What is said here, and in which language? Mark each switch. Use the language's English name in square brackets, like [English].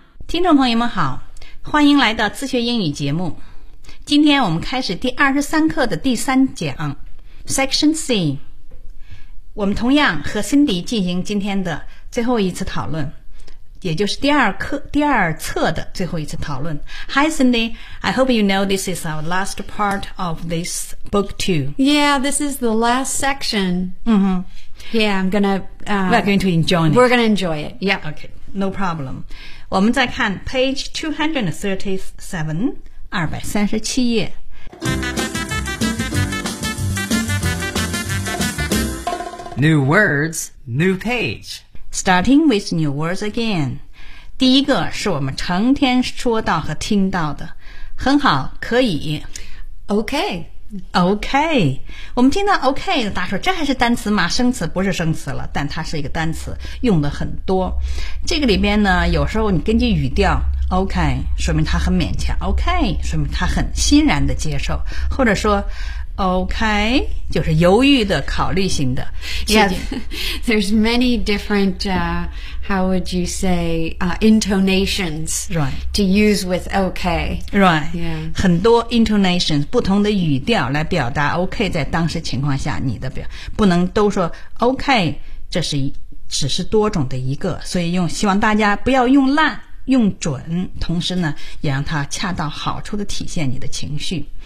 [Chinese] 听众朋友们好，欢迎来到自学英语节目。今天我们开始第23课的第三讲 Section C。我们同样和 Cindy 进行今天的最后一次讨论，也就是第二册的最后一次讨论。 [English] Hi Cindy, I hope you know this is our last part of this book too. Yeah, this is the last section. Mm-hmm. Yeah, I'm gonna... We're going to enjoy it. We're gonna enjoy it, yeah. Okay, no problem. [Chinese] 我们再看 page 237, 237页。 [English] New words, new page. Starting with new words again. [Chinese] 第一个是我们成天说到和听到的。很好，可以。 [English] Okay. [Chinese] Okay. 我们听到 okay, 大家说这还是单词吗？生词不是生词了，但它是一个单词，用的很多。这个里边呢，有时候你根据语调 okay, 说明它很勉强 okay, 说明它很欣然的接受。或者说OK, 就是犹豫的考虑型的。 [English] Yeah, there's many different, how would you say, intonations、 right. to use with OK. Right,、 yeah. [Chinese] 很多 intonations, 不同的语调来表达 OK 在当时情况下你的表不能都说 OK, 这是只是多种的一个，所以用希望大家不要用烂用准，同时呢也让它恰到好处的体现你的情绪。